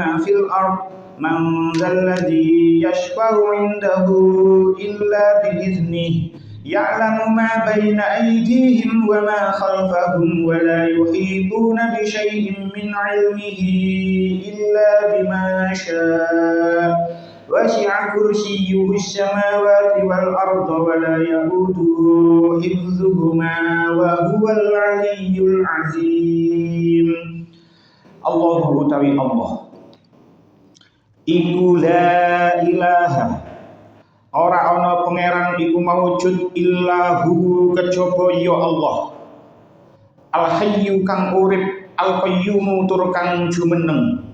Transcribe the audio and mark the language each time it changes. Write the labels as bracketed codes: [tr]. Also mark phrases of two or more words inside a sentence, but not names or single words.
[ar] في الأرض من ذا الذي يشفع عنده إلا بإذنه يعلم ما بين أيديهم وما خلفهم ولا يحيطون بشيء من علمه إلا بما شاء وسع كرسيه السماوات والأرض ولا يئوده حفظهما وهو العلي العظيم. [jv] الله utawi Allah iku [ar] لا إله [jv] ora ana pangeran iku maujud illahu kejaba ya Allah [ar] الحي [jv] kang urip [ar] القيوم [jv] tur kang jumeneng.